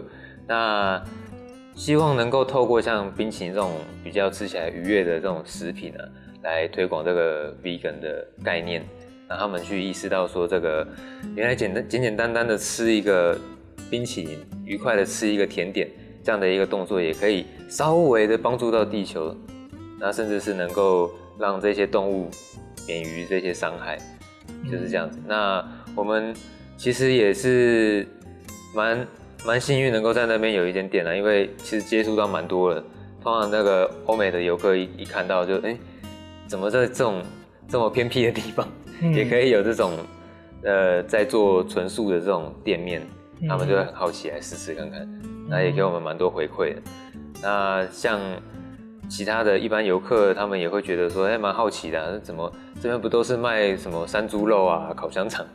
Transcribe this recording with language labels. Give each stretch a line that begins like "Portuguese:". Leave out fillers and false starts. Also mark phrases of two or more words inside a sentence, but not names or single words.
Chinese: 那希望能夠透過像冰淇淋這種比較吃起來愉悅的這種食品呢，來推廣這個 vegan 的概念，讓他們去意識到說，這個原來簡簡單單的吃一個冰淇淋，愉快的吃一個甜點，這樣的一個動作也可以稍微的幫助到地球，那甚至是能夠讓這些動物免於這些傷害，就是這樣子。那我們其實也是蠻幸運能夠在那邊有一間店啦，因為其實接觸到蠻多了。通常那個歐美的遊客一看到就怎麼在這麼偏僻的地方，也可以有這種在做純素的這種店面，他們就會很好奇來試試看看。那也給我們蠻多回饋的。那像其他的一般遊客，他們也會覺得說，蠻好奇的啊，怎麼這邊不都是賣什麼山豬肉啊、烤香腸？